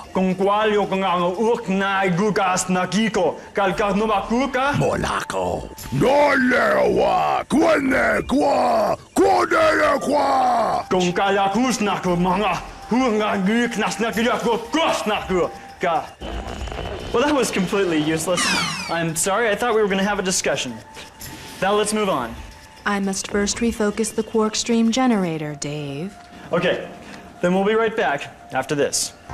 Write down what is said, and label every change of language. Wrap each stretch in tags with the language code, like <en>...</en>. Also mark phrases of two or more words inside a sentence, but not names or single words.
<en>Konkwal yo kanga ukna igugas nakiko. Kalka no makuka. Molako. Dolewa. Guane kwa. Guane kwa. Konkala kusnaku manga. Hunga guknasnaku kusnaku. Ka. Well, that was completely useless. I'm sorry, I thought we were going to have a discussion. Now let's move on. I must first refocus the quark stream generator, Dave. Okay, then we'll be right back after this.</en>